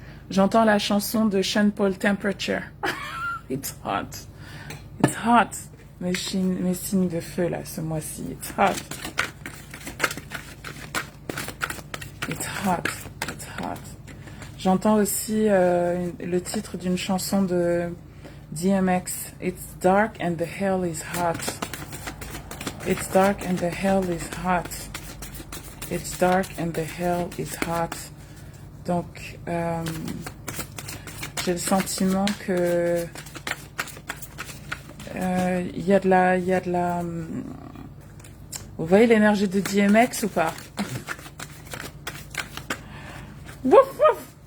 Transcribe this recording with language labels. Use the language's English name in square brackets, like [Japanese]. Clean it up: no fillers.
[French] J'entends la chanson de Sean Paul, Temperature. [English] It's hot. It's hot. [French] Mes signes de feu, là, ce mois-ci. [English] It's hot. It's hot. It's hot. [French] J'entends aussi le titre d'une chanson de DMX. [English] It's dark and the hell is hot. It's dark and the hell is hot. It's dark and the hell is hot. [French] Donc, j'ai le sentiment que il y a de la. Vous voyez l'énergie de DMX ou pas? Wouf wouf.